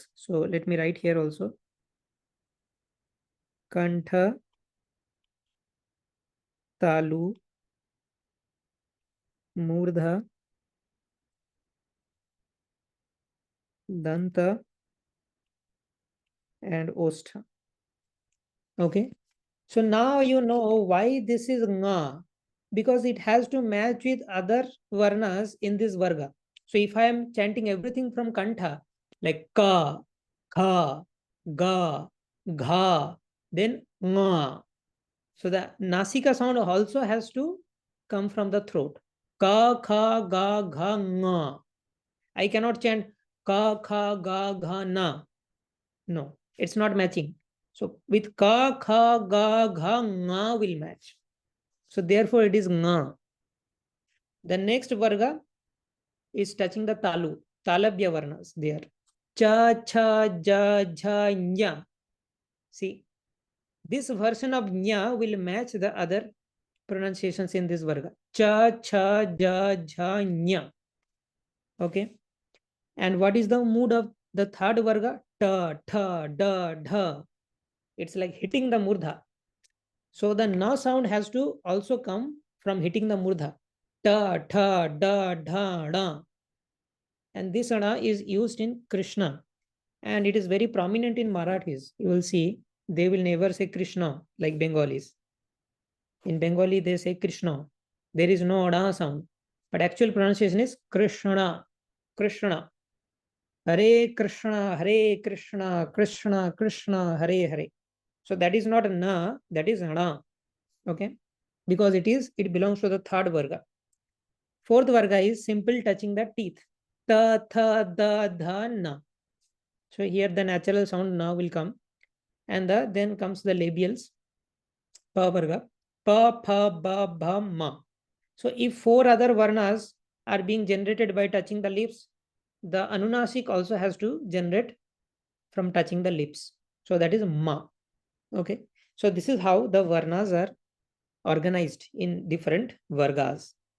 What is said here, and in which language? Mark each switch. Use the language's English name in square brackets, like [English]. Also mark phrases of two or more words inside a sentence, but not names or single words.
[English] So let me write here also. [Sanskrit] Kantha, talu, murdha, danta, and ostha. [English] Okay. So now you know why this is nga, because it has to match with other varnas in this varga. So if I am chanting everything from kantha, like [Sanskrit] ka, kha, ga, gha, then nga. [English] So the nasika sound also has to come from the throat. [Sanskrit] Ka, kha, ga, gha, nga. [English] I cannot chant [Sanskrit] ka, kha, ga, gha, na. [English] No, it's not matching. So with [Sanskrit] ka, kha, ga, gha, nga [English] will match. So therefore it is nga. The next varga is touching the [Sanskrit] talu, talabya varnas [English] there. [Sanskrit] Cha, cha, ja, jha, nya. [English] See, this version of nya will match the other pronunciations in this varga. [Sanskrit] Cha, cha, ja, jha, nya. Okay. [English] And what is the mood of the third varga? [Sanskrit] Ta, tha, da, dha. [English] It's like hitting the murdha. So the na sound has to also come from hitting the murdha. [Sanskrit] Ta, tha, da, dha, da. [English] And this ana is used in Krishna. And it is very prominent in Marathis. You will see they will never say Krishna like Bengalis. In Bengali, they say Krishna. There is no ada sound. But actual pronunciation is Krishna. Krishna. [Sanskrit] Hare Krishna, Hare Krishna, Krishna, Krishna, Hare Hare. [English] So that is not a na, that is ana. Okay. Because it belongs to the third varga. Fourth varga is simple touching the teeth. [Sanskrit] Ta, tha, da, dha, na. [English] So here the natural sound na will come. And then comes the labials. [Sanskrit] Pa varga. Pa, pha, ba, bha, ma. [English] So if 4 other varnas are being generated by touching the lips, the anunasik also has to generate from touching the lips. So that is ma. Okay. So this is how the varnas are organized in different vargas.